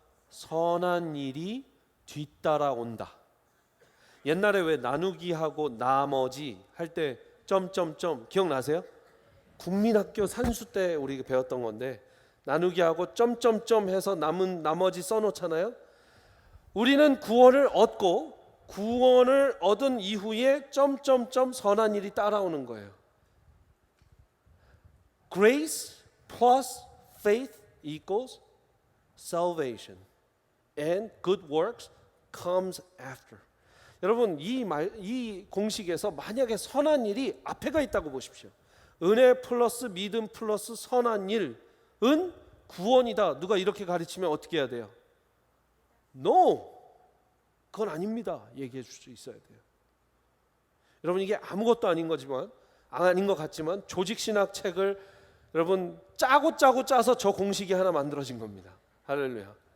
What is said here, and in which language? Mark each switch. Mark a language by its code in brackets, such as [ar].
[ko] 선한 일이 뒤따라온다. 옛날에 왜 나누기하고 나머지 할 때 점점점 기억나세요? 국민학교 산수 때 우리 배웠던 건데, 나누기하고 점점점 해서 남은 나머지 써놓잖아요. 우리는 구원을 얻고 구원을 얻은 이후에 점점점 선한 일이 따라오는 거예요. [en] Grace plus faith equals salvation, and good works comes after. [ko] 여러분, 이 공식에서 만약에 선한 일이 앞에가 있다고 보십시오. 은혜 플러스 믿음 플러스 선한 일은 구원이다. 누가 이렇게 가르치면 어떻게 해야 돼요? No, 그건 아닙니다. 얘기해 줄 수 있어야 돼요. 여러분, 이게 아무것도 아닌 거지만, 아닌 것 같지만 조직신학 책을 여러분 짜고 짜서 저 공식이 하나 만들어진 겁니다. 할렐루야.